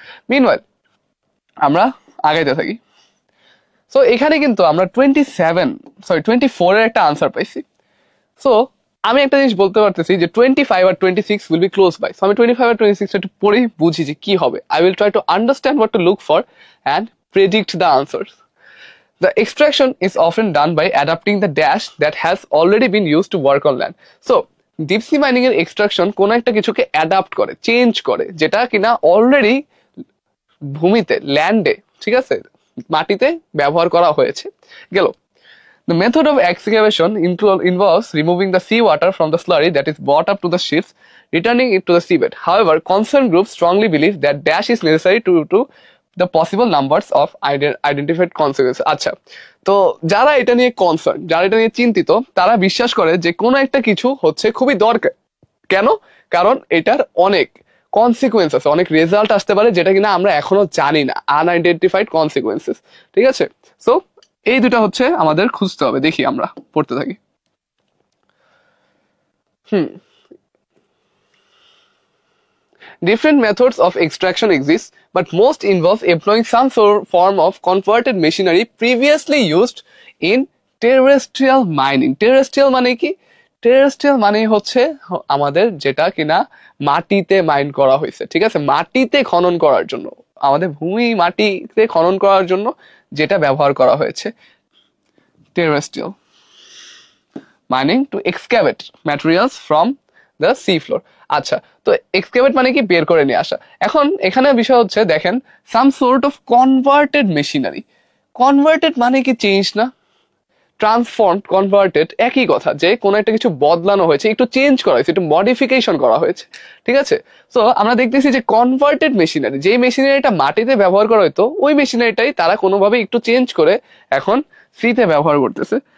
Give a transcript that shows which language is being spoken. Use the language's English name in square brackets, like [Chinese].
[Bangla] Meanwhile আমরা আগাইতে থাকি। সো এখানে কিন্তু আমরা 24 এর একটা আনসার পাইছি। সো আমি একটা জিনিস বলতে পারতেছি যে 25 আর 26 [English] Will be close by. [Bangla] So আমি 25 আর 26 একটু পরেই বুঝি যে কি হবে। [English] I will try to understand what to look for and predict the answers. The extraction is often done by adapting the dash that has already been used to work on land. So [Bangla] deep sea mining এর extraction কোন একটা কিছুকে adapt করে, change করে, যেটা কিনা already ভূমিতে, ল্যান্ডে, ঠিক আছে, মাটিতে ব্যবহার করা হয়েছে। গেল। [English] The method of excavation involves removing the seawater from the slurry that is brought up to the ships, returning it to the seabed. However, concerned groups strongly believe that dash is necessary to the possible numbers of identified consequences. [Bangla] আচ্ছা, তো যারা এটা নিয়ে concern, যারা এটা নিয়ে চিন্তিত, তারা বিশ্বাস করে যে কোনো একটা কিছু হচ্ছে খুবই দরকার। কেন? কারণ এটার অনেক কনসিকুয়েন্স আছে, অনেক রেজাল্ট আসতে পারে যেটা কিনা আমরা এখনো জানি না, আনআইডেন্টিফাইড কনসিকুয়েন্সেস। ঠিক আছে, সো এই দুটা হচ্ছে আমাদের খুঁজতে হবে। দেখি আমরা পড়তে থাকি। [English] Different methods of extraction exist, but most involve employing some form of converted machinery previously used in terrestrial mining. [Bangla] Terrestrial মানে কি? Terrestrial মানে হচ্ছে আমাদের যেটা কিনা মাটিতে মাইন করা হয়েছে, ঠিক আছে, মাটিতে খনন করার জন্য, আমাদের ভূমি মাটিতে খনন করার জন্য যেটা ব্যবহার করা হয়েছে। [English] Terrestrial mining to excavate materials from the sea floor. [Bangla] আচ্ছা, তো এক্সকেভেট মানে কি? বের করে নিয়ে আসা। এখন এখানে বিষয় হচ্ছে দেখেন, [English] Some sort of converted machinery. [Bangla] Converted মানে কি? চেঞ্জ না? ট্রান্সফর্ম, কনভার্টেড একই কথা, যে কোনো একটা কিছু বদলানো হয়েছে, একটু চেঞ্জ করা হয়েছে, একটু মডিফিকেশন করা হয়েছে। ঠিক আছে, সো আমরা দেখতেছি যে কনভার্টেড মেশিনারি, যে মেশিনারিটা মাটিতে ব্যবহার করা হতো, ওই মেশিনারিটাই তারা কোনোভাবে একটু চেঞ্জ করে এখন সিতে ব্যবহার করতেছে।